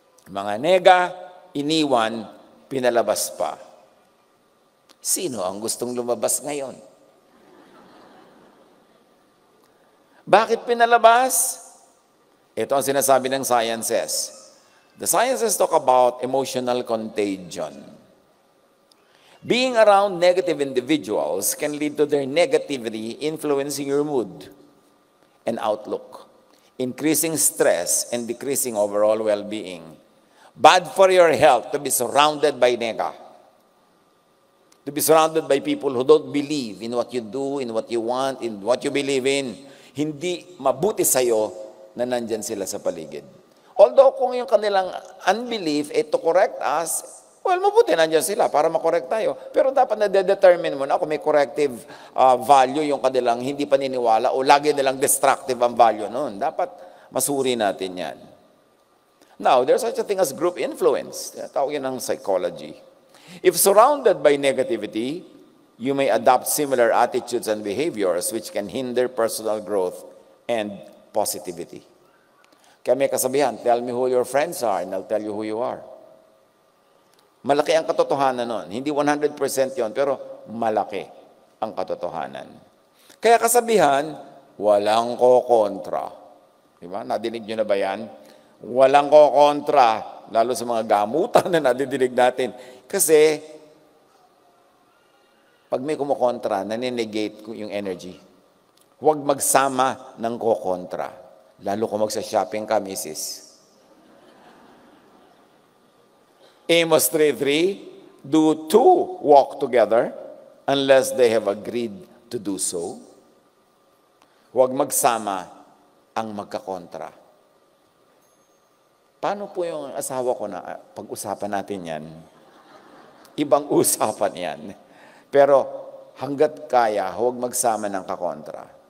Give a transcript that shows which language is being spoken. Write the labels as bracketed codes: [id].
[tl] Mga nega, iniwan, pinalabas pa. Sino ang gustong lumabas ngayon? Bakit pinalabas? Ito ang sinasabi ng sciences. [en] The sciences talk about emotional contagion. Being around negative individuals can lead to their negativity influencing your mood and outlook, increasing stress and decreasing overall well-being. Bad for your health to be surrounded by nega. To be surrounded by people who don't believe in what you do, in what you want, in what you believe in. [tl] Hindi mabuti sa'yo na nandyan sila sa paligid. Although kung yung kanilang unbelief [en] to correct us, [tl] well, mabuti nandyan sila para makorek tayo. Pero dapat na-determine mo na kung may corrective value yung kanilang hindi paniniwala o lagi nilang destructive ang value noon. Dapat masuri natin yan. [en] Now, there's such a thing as group influence. [tl] Tawagin ng psychology. [en] If surrounded by negativity, you may adopt similar attitudes and behaviors which can hinder personal growth and positivity. [tl] Kaya may kasabihan, [en] tell me who your friends are and I'll tell you who you are. [tl] Malaki ang katotohanan nun. Hindi 100% yon, pero malaki ang katotohanan. Kaya kasabihan, walang kokontra. Diba? Nadinig nyo na ba yan? Walang kokontra, lalo sa mga gamutan na nadidinig natin. Kasi, pag may kumukontra, naninegate yung energy. Huwag magsama ng kokontra. Lalo kung magsa-shopping ka, misis. [en] Amos 3:3, do two walk together unless they have agreed to do so? [tl] Huwag magsama ang magkakontra. Paano po yung asawa ko na pag-usapan natin yan? Ibang usapan yan. Pero hanggat kaya, huwag magsama ng kakontra.